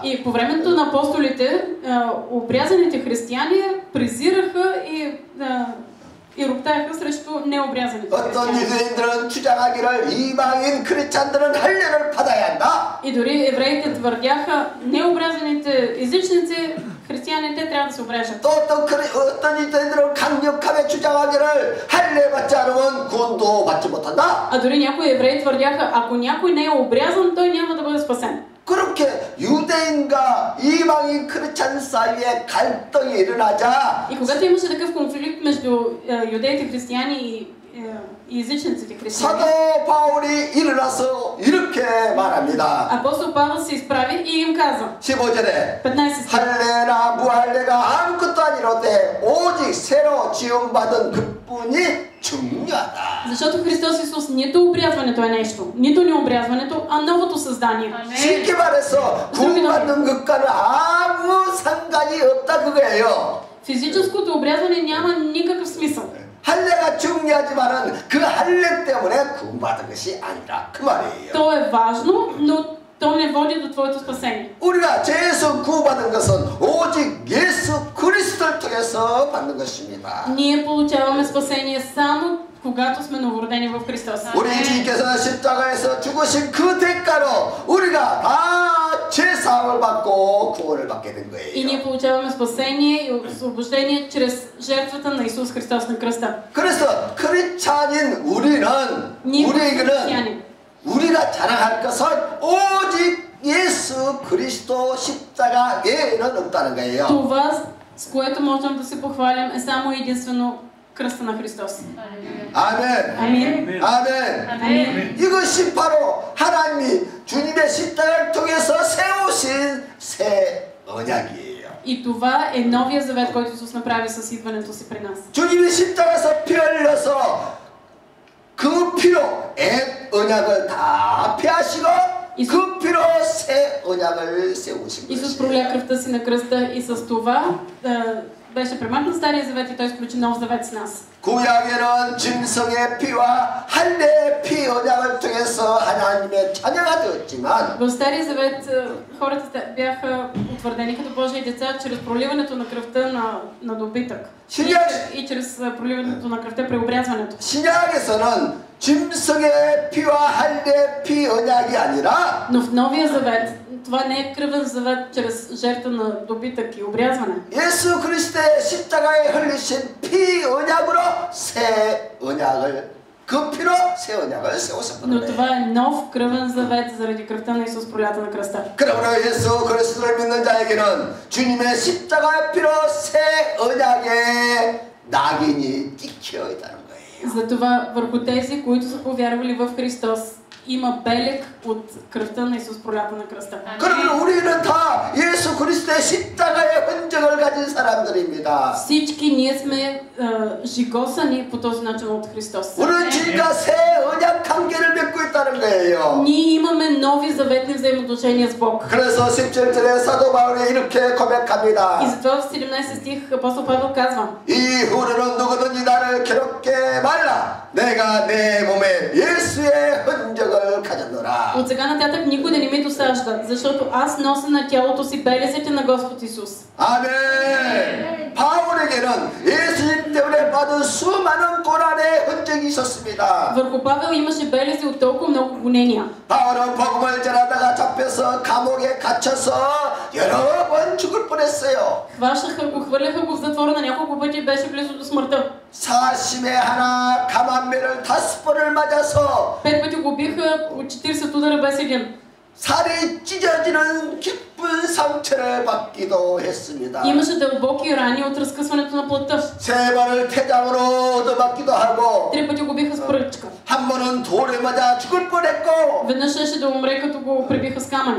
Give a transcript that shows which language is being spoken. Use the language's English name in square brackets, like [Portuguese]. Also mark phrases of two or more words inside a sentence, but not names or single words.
[Bulgarian] И по времето на апостолите, обрязаните християни презираха и роптаеха срещу необрязаните [Korean] 어떤 [Bulgarian] християни. [Korean] 유대인들은 주장하기를 이방인 크리스찬들은 할례를 받아야 한다. [Bulgarian] И дори евреите твърдяха, необрязаните езичници, християните трябва да се обрежат. [Korean] 또 어떤 유대인들은 강력하게 주장하기를 할례 받지 않으면 구원도 받지 못한다. [Bulgarian] А дори някои евреи твърдяха, ако някой не е обрязан, той няма да бъде спасен. [Korean] 그렇게 유대인과 이방인 크리스찬 사이에 갈등이 일어나자 [Bulgarian] И когато имаше такъв конфликт между юдеите християни и езичниците християни, [Korean] 사도 바울이 일어나서 이렇게 말합니다. [Bulgarian] апостол Павел се изправи и им каза, [Korean] 15절에 [Bulgarian] 15 стих, [Korean] 할례나 무할례가 아무것도 아니로되 오직 새로 지음받은 그뿐이 중요하다. [Bulgarian] защото Христос Исус нито обрязването е нещо, нито необрязването, а новото създание. [Korean] 쉽게 말해서 구원받는 것과는 아무 상관이 없다 그거예요. [Bulgarian] Физическото обрязване няма никакъв смисъл. [Korean] 할례가 중요하지만은 그 할례 때문에 구원받은 것이 아니라 그 말이에요. [Bulgarian] То е важно, но то не води до твоето спасение. [Korean] 우리가 죄에서 구원받은 것은 오직 예수 그리스도를 통해서 받는 것입니다. [Bulgarian] Ние получаваме спасение само когато сме новородени в Христос. [Korean] 우리 주님께서 십자가에서 죽으신 그 대가로 우리가 다 죄사함을 받고 구원을 받게 된 [Bulgarian] И ние [Korean] 거예요. [Bulgarian] получаваме спасение и освобождение чрез жертвата на Исус Христос на кръста. [Korean] 그래서 크리스찬인 우리에게는 우리가 자랑할 것은 오직 예수 그리스도 십자가 외에는 없다는 거예요. [Bulgarian] Това, с което можем да се похвалим, е само единствено кръста на Христос. [Korean] 아멘. [Bulgarian] Амин. [Korean] 아멘. [Bulgarian] Амин. [Korean] 이것이 바로 하나님이 주님의 십자가를 통해서 세우신 새 언약이에요. [Bulgarian] И това е новия завет, който Исус направи с идването си при нас. [Korean] 주님이 십자가에서 피 흘려서 그 피로 옛 언약을 다 피하시고 그 피로 새 언약을 세우신 [Bulgarian] Исус [Korean] 것이에요. [Bulgarian] проля кръвта си на кръста и с това беше премахнат Стария завет и той сключи нов завет с нас. [Korean] 구약에는 짐승의 피와 할례의 피 언약을 통해서 하나님의 자녀가 되었지만 [Bulgarian] В Стария завет хората бяха утвърдени като Божии деца чрез проливането на кръвта на добитък и чрез проливането на кръвта при обрязването. [Korean] 신약에서는 짐승의 피와 할례의 피 언약이 아니라 [Bulgarian] Но в Новия завет това не е кръвен завет чрез жертва на добитък и обрязване. [Korean] 예수 그리스도의 십자가에 흘리신 피 언약으로 새 언약을 그 피로 새 언약을 세우셨거든요. [Bulgarian] Но това е нов кръвен завет заради кръвта на Исус пролята на кръста. [Korean] 그러므로 예수 그리스도를 믿는 자에게는 주님의 십자가의 피로 새 언약의 낙인이 찍혀 있다는 거예요. [Bulgarian] Затова върху тези, които са повярвали в Христос, има белег от кръвта на Исус пролята на кръста. [Korean] 그러면 우리는 다 예수 그리스도의 십자가의 흔적을 가진 가진 사람들입니다. [Bulgarian] Всички ние сме жигосани по този начин от Христос. [Korean] 우리는 진짜 새 언약 관계를 맺고 있다는 거예요. [Bulgarian] Ние имаме нови заветни взаимоотношения с Бог. [Korean] 그래서 17절에 사도 바울이 이렇게 고백합니다. [Bulgarian] И затова в 17 стих апостол Павел казва: [Korean] 이후로는 누구든지 나를 괴롭게 말라. 내가 내 몸에 예수의 흔적을 가졌노라. [Bulgarian] От сега нататък никой да не ми досажда, защото аз нося на тялото си белезите на Господ Исус. [Korean] 아멘. 바울에게는 예수님 때문에 받은 수많은 고난의 흔적이 있었습니다. [Bulgarian] Върху Павел имаше белези от толкова много гонения. [Korean] 바울은 복음을 전하다가 잡혀서 감옥에 갇혀서 여러 번 죽을 뻔했어요. [Bulgarian] Хващаха го, хвърляха го в затвора на няколко пъти, беше близо до смъртта. [Korean] 사심에 하나 감한매를 5번을 맞아서 [Bulgarian] 5 пъти го биха, от 40 удара без един. [Korean] 살이 찢어지는 깊은 상처를 받기도 했습니다. [Bulgarian] Имаше дълбоки рани от разкъсването на плътта. [Korean] 3번을 태장으로 얻어맞기도 하고 [Bulgarian] 3 пъти го биха с пръчка. [Korean] 한 번은 돌에 맞아 죽을 뻔했고 [Bulgarian] Веднъж щеше да умре, като го прибиха с камъни.